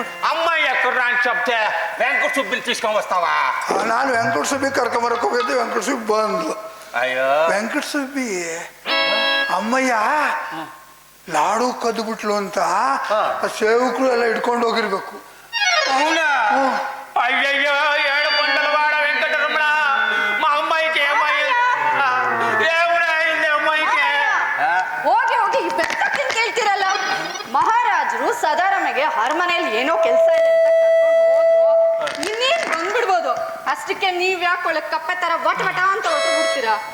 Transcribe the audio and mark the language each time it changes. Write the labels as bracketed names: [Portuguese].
[Telugu] అమ్మాయి ఎక్కడ్రా అని చెప్తే వెంకట సుబ్బిని తీసుకొని వస్తావా [Kannada] ನಾನು ವೆಂಕಟ ಸುಬ್ಬಿ ಕರ್ಕೊಂಬರಕ್ ಹೋಗಿದ್ದೆ ವೆಂಕಟ ಸುಬ್ಬಿ ಬಂದ್ಲು ಅಯ್ಯೋ ವೆಂಕಟ ಸುಬ್ಬಿ ಅಮ್ಮಯ್ಯ ಲಾಡು ಕದ್ದು ಬಿಟ್ಲು ಅಂತ ಸೇವಕರು ಎಲ್ಲ ಇಟ್ಕೊಂಡು ಹೋಗಿರ್ಬೇಕು [Telugu] అవునా అయ్యయ్యో 7 కొండల వాడ వెంకటరమణ మా అమ్మాయికి ఏమైంది అమ్మాయికి [Kannada] ಹೋಗಿ ಹೋಗಿ ಬೆತ್ತಕ್ಕಿನ ಕೇಳ್ತಿರಲ್ಲ ಮಹಾರಾಜರು ಸದಾರಮೆಗೆ ಅರಮನೆಯಲ್ಲಿ ಏನೋ ಕೆಲಸ ಇದೆ ಅಂತ ಕರ್ಕೊಂಡು ಹೋದ್ರು ಇನ್ನೇನ್ ಬಂದ್ಬಿಡ್ಬೋದು ಅಷ್ಟಕ್ಕೆ ನೀವ್ ಯಾಕೆ ಒಳ್ಳೆ ಕಪ್ಪೆ ತರ ವಟ ವಟ ಅಂತ ಹೊಟ್ಟು ಬಿಡ್ತೀರಾ